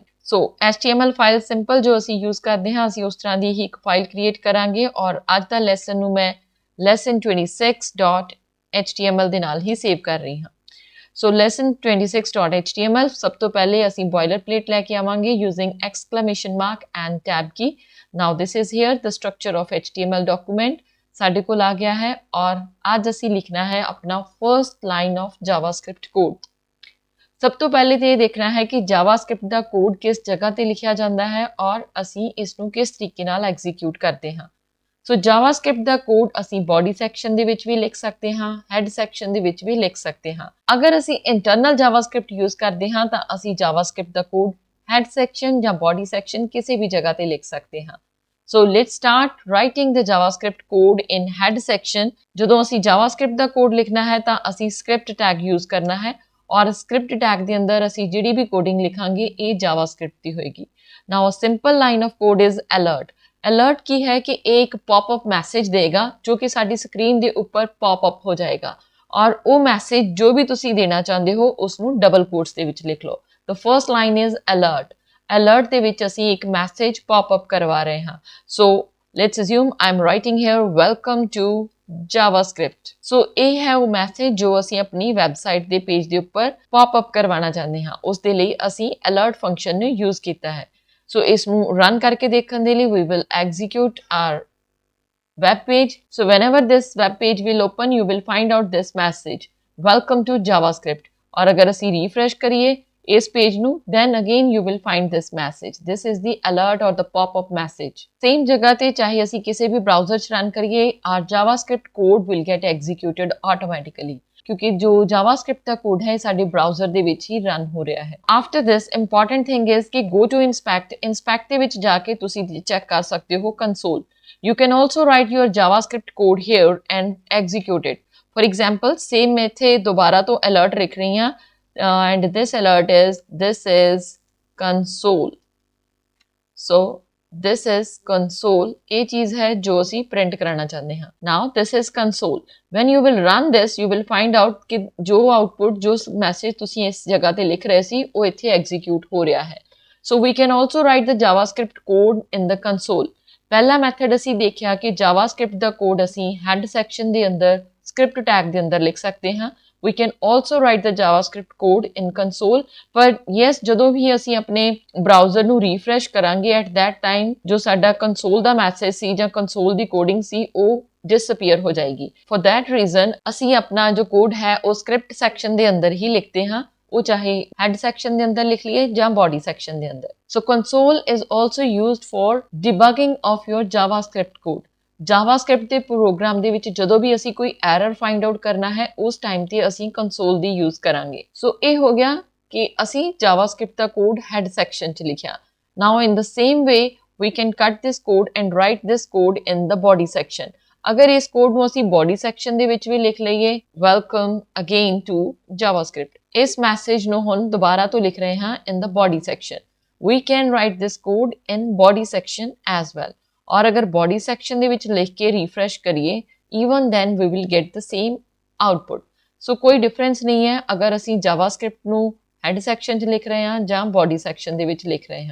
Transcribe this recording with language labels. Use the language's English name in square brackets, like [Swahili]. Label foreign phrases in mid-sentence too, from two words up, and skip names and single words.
[Punjabi] ਸੋ HTML [English] file simple [Punjabi] ਜੋ ਅਸੀਂ ਯੂਜ਼ ਕਰਦੇ ਹਾਂ, ਅਸੀਂ ਉਸ ਤਰ੍ਹਾਂ ਦੀ ਹੀ ਇੱਕ ਫਾਈਲ ਕ੍ਰੀਏਟ ਕਰਾਂਗੇ। ਔਰ ਅੱਜ ਦਾ ਲੈਸਨ ਨੂੰ ਮੈਂ lesson 26.html ਦੇ ਨਾਲ ਹੀ ਸੇਵ ਕਰ ਰਹੀ ਹਾਂ। ਸੋ lesson 26.html ਸਭ ਤੋਂ ਪਹਿਲੇ ਅਸੀਂ [English] boiler plate [Punjabi] ਲੈ ਕੇ ਆਵਾਂਗੇ [English] using exclamation mark and tab key. Now this is here the structure of HTML document [Punjabi] ਸਾਡੇ ਕੋਲ ਆ ਗਿਆ ਹੈ ਔਰ ਅੱਜ ਅਸੀਂ ਲਿਖਣਾ ਹੈ ਆਪਣਾ [English] first line of JavaScript code. [Punjabi] ਸਭ ਤੋਂ ਪਹਿਲੇ ਤੇ ਇਹ ਦੇਖਣਾ ਹੈ ਕਿ ਜਾਵਾਸਕ੍ਰਿਪਟ ਦਾ ਕੋਡ ਕਿਸ ਜਗ੍ਹਾ ਤੇ ਲਿਖਿਆ ਜਾਂਦਾ ਹੈ ਔਰ ਅਸੀਂ ਇਸ ਨੂੰ ਕਿਸ ਤਰੀਕੇ ਨਾਲ ਐਗਜ਼ੀਕਿਊਟ ਕਰਦੇ ਹਾਂ। ਸੋ ਜਾਵਾਸਕ੍ਰਿਪਟ ਦਾ ਕੋਡ ਅਸੀਂ [English] body section [Punjabi] ਦੇ ਵਿੱਚ ਵੀ ਲਿਖ ਸਕਦੇ ਹਾਂ, [English] head section [Punjabi] ਦੇ ਵਿੱਚ ਵੀ ਲਿਖ ਸਕਦੇ ਹਾਂ। ਅਗਰ ਅਸੀਂ [English] internal JavaScript use [Punjabi] ਕਰਦੇ ਹਾਂ ਤਾਂ ਅਸੀਂ ਜਾਵਾਸਕ੍ਰਿਪਟ ਦਾ ਕੋਡ [English] head section [Punjabi] ਜਾਂ [English] body section [Punjabi] ਕਿਸੇ ਵੀ ਜਗ੍ਹਾ ਤੇ ਲਿਖ ਸਕਦੇ ਹਾਂ। [English] So let's start writing the JavaScript code in head section। [Punjabi] ਜਦੋਂ ਅਸੀਂ JavaScript ਦਾ ਕੋਡ ਲਿਖਣਾ ਹੈ ਤਾਂ ਅਸੀਂ [English] script tag [Punjabi] ਯੂਜ਼ ਕਰਨਾ ਹੈ ਔਰ [English] script tag [Punjabi] ਦੇ ਅੰਦਰ ਅਸੀਂ ਜਿਹੜੀ ਵੀ ਕੋਡਿੰਗ ਲਿਖਾਂਗੇ ਇਹ JavaScript ਦੀ ਹੋਏਗੀ। [English] Now a simple line of code is alert। [Punjabi] alert ਕੀ ਹੈ ਕਿ ਇਹ ਇੱਕ [English] popup message [Punjabi] ਦੇਗਾ ਜੋ ਕਿ ਸਾਡੀ ਸਕਰੀਨ ਦੇ ਉੱਪਰ ਪੌਪਅਪ ਹੋ ਜਾਏਗਾ ਔਰ ਉਹ ਮੈਸੇਜ ਜੋ ਵੀ ਤੁਸੀਂ ਦੇਣਾ ਚਾਹੁੰਦੇ ਹੋ ਉਸ ਨੂੰ [English] double quotes [Punjabi] ਦੇ ਵਿੱਚ ਲਿਖ ਲਓ। [English] The first line is alert। [Punjabi] alert ਦੇ ਵਿੱਚ ਅਸੀਂ ਇੱਕ ਮੈਸੇਜ ਪੌਪਅਪ ਕਰਵਾ ਰਹੇ ਹਾਂ। [English] So let's assume I'm writing here welcome to JavaScript। [Punjabi] So ਇਹ ਹੈ ਉਹ ਮੈਸੇਜ ਜੋ ਅਸੀਂ ਆਪਣੀ ਵੈਬਸਾਈਟ ਦੇ ਪੇਜ ਦੇ ਉੱਪਰ ਪੌਪਅਪ ਕਰਵਾਉਣਾ ਚਾਹੁੰਦੇ ਹਾਂ। ਉਸ ਦੇ ਲਈ ਅਸੀਂ [English] alert function [Punjabi] ਨੂੰ ਯੂਜ਼ ਕੀਤਾ ਹੈ। So ਇਸ ਨੂੰ ਰਨ ਕਰਕੇ ਦੇਖਣ ਦੇ ਲਈ [English] we will execute our web page। So whenever this web page will open, you will find out this message welcome to JavaScript। [Hindi] और अगर ਅਸੀਂ refresh करिए इस पेज ਨੂੰ [English] then again you will find this message। This is the alert or the pop-up message। [Punjabi] Same जगह ਤੇ चाहे ਅਸੀਂ ਕਿਸੇ ਵੀ browser ਚ run करिए [English] our JavaScript code will get executed automatically [Hindi] क्योंकि जो [Punjabi] JavaScript ਦਾ ਕੋਡ ਹੈ ਸਾਡੇ browser ਦੇ ਵਿੱਚ ਹੀ ਰਨ ਹੋ ਰਿਹਾ ਹੈ। [English] After this important thing is [Punjabi] ਕਿ [English] go to inspect [Punjabi] ਦੇ ਵਿੱਚ ਜਾ ਕੇ ਤੁਸੀਂ ਚੈੱਕ ਕਰ ਸਕਦੇ ਹੋ console। [English] You can also write your JavaScript code here and execute it। For example, same मैं [Punjabi] ਇੱਥੇ ਦੁਬਾਰਾ ਤੋਂ alert ਲਿਖ ਰਹੀ ਹਾਂ [English] and this alert is this is console। So this is console [Punjabi] ਇਹ ਚੀਜ਼ ਹੈ ਜੋ ਅਸੀਂ ਪ੍ਰਿੰਟ ਕਰਾਉਣਾ ਚਾਹੁੰਦੇ ਹਾਂ। [English] Now this is console। When you will run this you will find out [Punjabi] ਕਿ ਜੋ ਆਉਟਪੁੱਟ ਜੋ ਮੈਸੇਜ ਤੁਸੀਂ ਇਸ ਜਗ੍ਹਾ ਤੇ ਲਿਖ ਰਹੇ ਸੀ ਉਹ ਇੱਥੇ ਐਗਜ਼ੀਕਿਊਟ ਹੋ ਰਿਹਾ ਹੈ। [English] So we can also write the JavaScript code in the console। [Punjabi] ਪਹਿਲਾ ਮੈਥਡ ਅਸੀਂ ਦੇਖਿਆ ਕਿ JavaScript ਦਾ ਕੋਡ ਅਸੀਂ ਹੈਡ ਸੈਕਸ਼ਨ ਦੇ ਅੰਦਰ [English] script tag [Punjabi] ਦੇ ਅੰਦਰ ਲਿਖ ਸਕਦੇ ਹਾਂ। [English] We can also write the JavaScript code in console। [Punjabi] ਪਰ yes ਜਦੋਂ ਵੀ ਅਸੀਂ ਆਪਣੇ ਬ੍ਰਾਊਜ਼ਰ ਨੂੰ ਰੀਫਰੈਸ਼ ਕਰਾਂਗੇ [English] at that time [Punjabi] ਜੋ ਸਾਡਾ console ਦਾ ਮੈਸੇਜ ਸੀ ਜਾਂ console ਦੀ ਕੋਡਿੰਗ ਸੀ ਉਹ disappear ਹੋ ਜਾਏਗੀ। [English] For that reason [Punjabi] ਅਸੀਂ ਆਪਣਾ ਜੋ ਕੋਡ ਹੈ ਉਹ [English] script section [Punjabi] ਦੇ ਅੰਦਰ ਹੀ ਲਿਖਦੇ ਹਾਂ, ਉਹ ਚਾਹੇ ਹੈਡ ਸੈਕਸ਼ਨ ਦੇ ਅੰਦਰ ਲਿਖ ਲਈਏ ਜਾਂ ਬਾਡੀ ਸੈਕਸ਼ਨ ਦੇ ਅੰਦਰ। [English] So console is also used for debugging of your JavaScript code। [Punjabi] JavaScript ਦੇ ਪ੍ਰੋਗਰਾਮ ਦੇ ਵਿੱਚ ਜਦੋਂ ਵੀ ਅਸੀਂ ਕੋਈ ਐਰਰ [English] find out [Punjabi] ਕਰਨਾ ਹੈ ਉਸ ਟਾਈਮ ਤੇ ਅਸੀਂ ਕੰਸੋਲ ਦੀ ਯੂਜ਼ ਕਰਾਂਗੇ। ਸੋ ਇਹ ਹੋ ਗਿਆ ਕਿ ਅਸੀਂ JavaScript ਦਾ ਕੋਡ [English] head section [Punjabi] 'ਚ ਲਿਖਿਆ। [English] Now in the same way we can cut this code and write this code in the body section। [Punjabi] ਅਗਰ ਇਸ ਕੋਡ ਨੂੰ ਅਸੀਂ ਬੋਡੀ ਸੈਕਸ਼ਨ ਦੇ ਵਿੱਚ ਵੀ ਲਿਖ ਲਈਏ [English] welcome again to JavaScript। [Punjabi] ਇਸ ਮੈਸੇਜ ਨੂੰ ਹੁਣ ਦੁਬਾਰਾ ਤੋਂ ਲਿਖ ਰਹੇ ਹਾਂ [English] in the body section। We can write this code in body section as well। [Hindi] और अगर बॉडी सेक्शन [Punjabi] ਦੇ ਵਿੱਚ ਲਿਖ ਕੇ ਰਿਫਰੈਸ਼ ਕਰੀਏ [English] even then we will get the same output। [Punjabi] ਸੋ ਕੋਈ ਡਿਫਰੈਂਸ ਨਹੀਂ ਹੈ ਅਗਰ ਅਸੀਂ ਜਾਵਾਸਕ੍ਰਿਪਟ ਨੂੰ ਹੈਡ ਸੈਕਸ਼ਨ 'ਚ ਲਿਖ ਰਹੇ ਹਾਂ ਜਾਂ ਬॉडी ਸੈਕਸ਼ਨ ਦੇ ਵਿੱਚ ਲਿਖ ਰਹੇ ਹਾਂ।